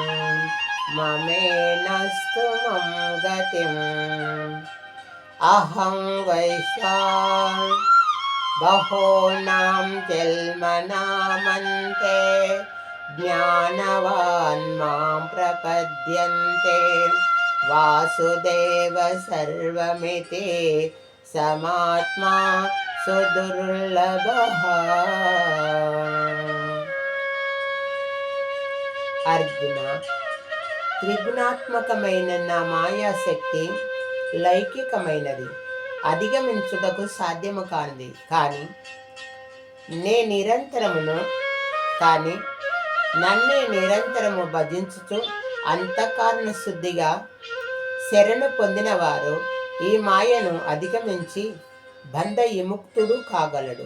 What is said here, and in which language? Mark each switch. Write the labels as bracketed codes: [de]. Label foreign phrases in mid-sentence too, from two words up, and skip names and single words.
[sa] ममेनस्तु मम गतिम् अहं वैश्वान् बहूनां जन्मनामन्ते ज्ञानवान् मां प्रपद्यन्ते वासुदेव सर्वमिति समात्मा सुदुर्लभः [te] అర్జున, త్రిగుణాత్మకమైన నా మాయాశక్తి లౌకికమైనది, అధిగమించుటకు సాధ్యము కానిది. కానీ నన్నే నిరంతరము భజించుచు అంతఃకరణ శుద్ధిగా శరణు పొందిన వారు ఈ మాయను అధిగమించి బంధ విముక్తుడు కాగలడు.